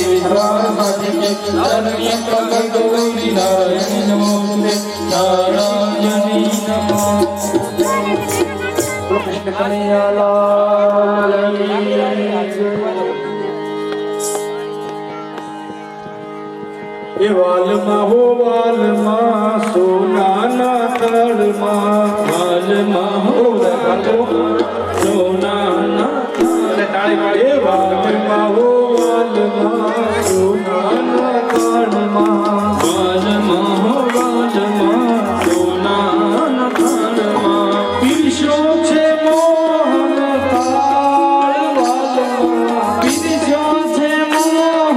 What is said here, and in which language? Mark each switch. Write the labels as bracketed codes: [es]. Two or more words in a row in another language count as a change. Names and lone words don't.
[sa] सर्वार्थ साधिके शरण्य गौरी नारायणी नमोस्तुते नारायणी नमः कृष्ण कन्हैया [hi] लाल की [gu] એ વાલમાં હો વાલમાં સોનાના તળમાં વાલમાં હો સોનાના એ વાલમાં હો વાલમાં સોનાના તળમાં વાલમાં હો વાલમાં સોનાના તળમાં પીરસો છે મોહન તાળ વાલમાં પીરસો છે મોહન